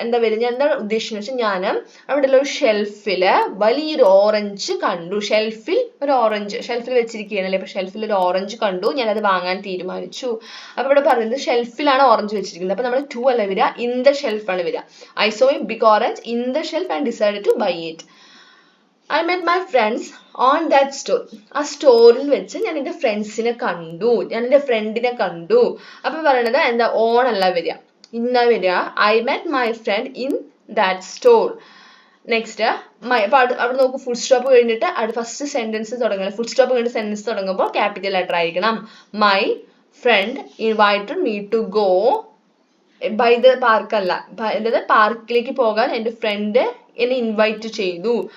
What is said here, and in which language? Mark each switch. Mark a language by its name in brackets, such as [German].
[Malayalam] എന്താ വരിക, ഞാൻ എന്താണ് ഉദ്ദേശിക്കുന്നത് വെച്ചാൽ, ഞാൻ അവിടെ ഉള്ള ഒരു ഷെൽഫില് വലിയൊരു ഓറഞ്ച് കണ്ടു. ഷെൽഫിൽ ഒരു ഓറഞ്ച്, ഷെൽഫിൽ വെച്ചിരിക്കുകയാണല്ലേ, അപ്പൊ ഷെൽഫിൽ ഒരു ഓറഞ്ച് കണ്ടു, ഞാൻ അത് വാങ്ങാൻ തീരുമാനിച്ചു. അപ്പൊ ഇവിടെ പറയുന്നത് ഷെൽഫിലാണ് ഓറഞ്ച് വെച്ചിരിക്കുന്നത്. അപ്പൊ നമ്മൾ ടു അല്ല വരിക, [English] in the shelf [Malayalam] ആണ് വരിക. [English] I saw a big orange in the shelf and decided to buy it. I met my friends on that store. [Malayalam] ആ സ്റ്റോറിൽ വെച്ച് ഞാൻ എൻ്റെ ഫ്രണ്ട്സിനെ കണ്ടു, ഞാൻ എൻ്റെ ഫ്രണ്ടിനെ കണ്ടു. അപ്പൊ പറയണത് എന്താ, ഓൺ അല്ല വരിക, ഇന്ന വരിക. [English] I met my friend in that store. [Malayalam] Next അപ്പൊ അവിടെ നോക്കൂ, ഫുൾ സ്റ്റോപ്പ് കഴിഞ്ഞിട്ട് ഫസ്റ്റ് സെന്റൻസ് തുടങ്ങണം. ഫുൾ സ്റ്റോപ്പ് കഴിഞ്ഞിട്ട് സെന്റൻസ് തുടങ്ങുമ്പോൾ ക്യാപിറ്റൽ ലെറ്റർ ആയിരിക്കണം. [English] my friend invited me to go by the park [Malayalam] അല്ല, അതായത് പാർക്കിലേക്ക് പോകാൻ എൻ്റെ ഫ്രണ്ട് എന്നെ ഇൻവൈറ്റ് ചെയ്തു.